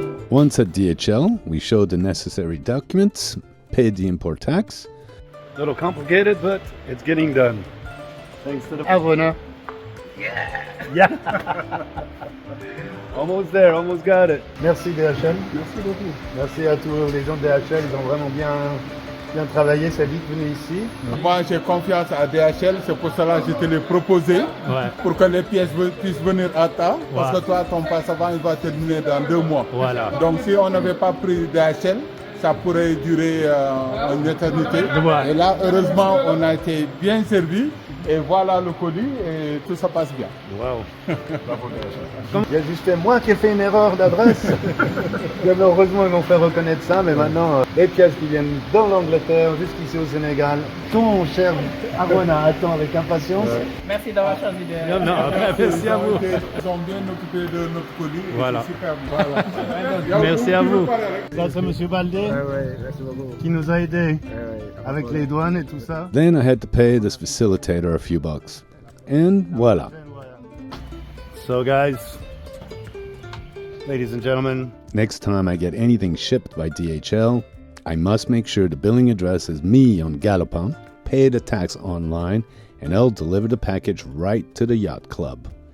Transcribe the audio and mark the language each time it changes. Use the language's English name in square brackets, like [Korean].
[English] Once at DHL, we showed the necessary documents, paid the import tax. A little complicated, but it's getting done. Thanks to the Arona. Yeah! Almost there, almost got it. [French] Merci DHL. Merci beaucoup. Merci à tous les gens de DHL, ils ont vraiment bien travaillé, c'est vite venu ici. Moi, j'ai confiance à DHL, c'est pour cela que je te l'ai proposé, pour que les pièces puissent venir à temps, parce que toi, ton passeport, il va terminer dans 2 mois. Voilà. Donc, si on n'avait pas pris DHL, ça pourrait durer une éternité. Et là, heureusement, on a été bien servi. Et voilà le colis et tout ça passe bien. Wow. Il y a juste moi qui ai fait une erreur d'adresse. Heureusement, ils m'ont fait reconnaître ça, mais maintenant, les pièces qui viennent dans l'Angleterre, jusqu'ici au Sénégal, ton cher Arona attend avec impatience. Merci d'avoir choisi de... Non, merci à vous. Ils ont bien occupé de notre colis. Voilà. C'est super. Voilà. Merci à vous. Ça, c'est M. Baldé qui nous a aidés avec les douanes et tout ça. [English] Then I had to pay this facilitator a few bucks. And voila. So guys, ladies and gentlemen, next time I get anything shipped by DHL, I must make sure the billing address is me on Galopin, pay the tax online, and I'll deliver the package right to the yacht club.